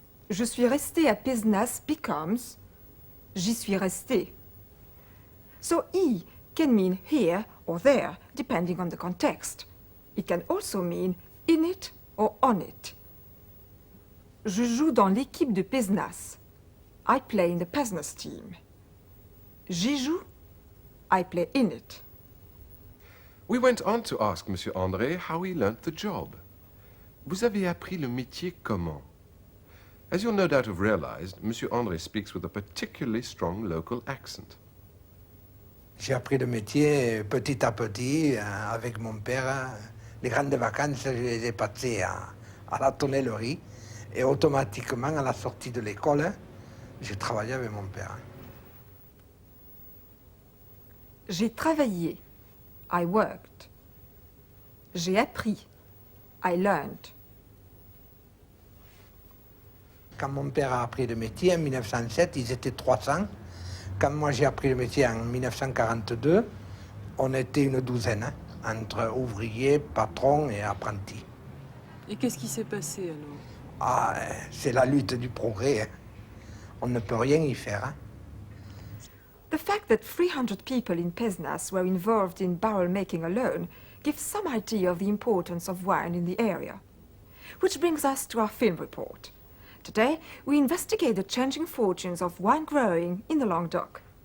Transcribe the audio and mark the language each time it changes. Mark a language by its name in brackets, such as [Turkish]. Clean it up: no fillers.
[French] Je suis resté à Pézenas becomes j'y suis resté. [English] So E can mean here or there, depending on the context. It can also mean in it or on it. [French] Je joue dans l'équipe de Pézenas. [English] I play in the Pézenas team. [French] J'y joue. [English] I play in it. We went on to ask Monsieur André how he learnt the job. [French] Vous avez appris le métier comment? [English] As you'll no doubt have realized, Monsieur André speaks with a particularly strong local accent. [French] J'ai appris le métier petit à petit avec mon père. Les grandes vacances, je les ai passées à la tonnellerie. Et automatiquement, à la sortie de l'école, j'ai travaillé avec mon père. J'ai travaillé. [English] I worked. [French] J'ai appris. [English] I learned. [French] Quand mon père a appris le métier en 1907, ils étaient 300. Quand moi j'ai appris le métier en 1942, on était une douzaine, entre ouvriers, patrons et apprentis. Et qu'est-ce qui s'est passé alors? Ah, c'est la lutte du progrès. On ne peut rien y faire. [English] The fact that 300 people in Pézenas were involved in barrel making alone gives some idea of the importance of wine in the area. Which brings us to our film report. Today, we investigate the changing fortunes of wine growing in the Languedoc.